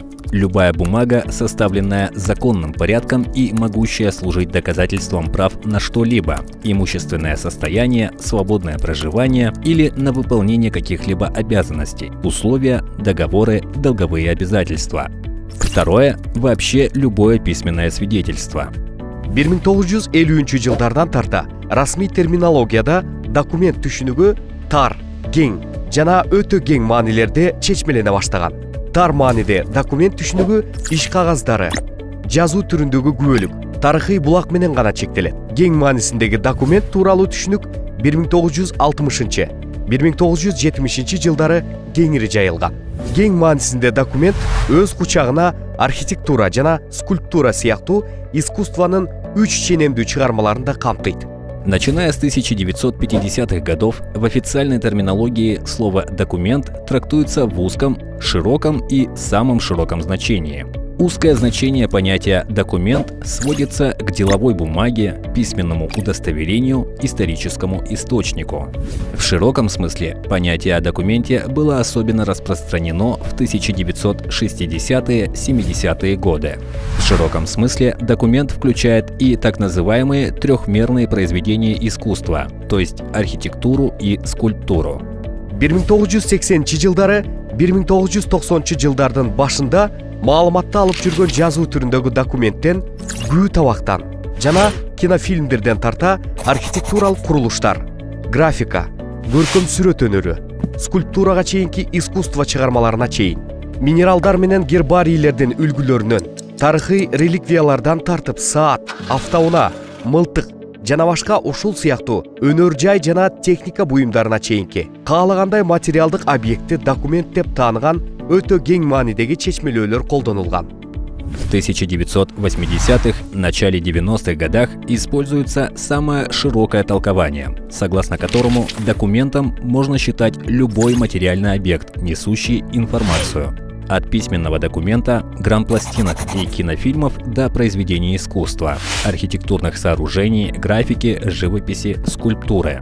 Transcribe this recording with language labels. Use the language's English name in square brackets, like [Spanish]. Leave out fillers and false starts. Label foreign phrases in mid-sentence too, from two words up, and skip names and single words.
[Russian] Любая бумага, составленная законным порядком и могущая служить доказательством прав на что-либо, имущественное состояние, свободное проживание или на выполнение каких-либо обязанностей, условия, договоры, долговые обязательства. Второе – вообще любое письменное свидетельство. [Kyrgyz] 1950-жылдардан тарта расмий терминологияда документ түшүнүгү тар, кең жана өтө кең маанилерде чечмелене баштаган. Тар мааниде документ түшүнүгү иш кагаздары, жазуу түрүндөгү күбөлүк, тарыхый булак менен гана чектелет. Кең маанисиндеги документ тууралуу түшүнүк 1960-1970 жылдары кеңири жайылган. Кең маанисинде документ өз кучагына архитектура жана скульптура сыяктуу искусствонун үч ченемдүү чыгармаларын да камтыйт. [Russian] Начиная с 1950-х годов, в официальной терминологии слово «документ» трактуется в узком, широком и самом широком значении. Узкое значение понятия «документ» сводится к деловой бумаге, письменному удостоверению, историческому источнику. В широком смысле понятие о документе было особенно распространено в 1960-70-е годы. В широком смысле документ включает и так называемые трехмерные произведения искусства, то есть архитектуру и скульптуру. [Kyrgyz] 1980-жылдары 1990-жылдардын башында маалыматты алып жүргөн жазуу түрүндөгү документтен күү табактан жана кинофильмдерден тарта архитектуралык курулуштар, графика, көркөм сүрөт өнөрү, скульптурага чейинки искусство чыгармаларына чейин, минералдар менен гербарийлердин үлгүлөрүнөн, тарыхый реликвиялардан тартып саат, автоунаа, мылтык жана башка ушул сыяктуу өнөр жай жана техника буюмдарына чейинки каалагандай материалдык объектти документ деп тааныган өтө кең маанидеги чечмелөөлөр колдонулган. [Russian] В 1980-х, начале 90-х годах используется самое широкое толкование, согласно которому документом можно считать любой материальный объект, несущий информацию. От письменного документа, грампластинок и кинофильмов до произведений искусства, архитектурных сооружений, графики, живописи, скульптуры.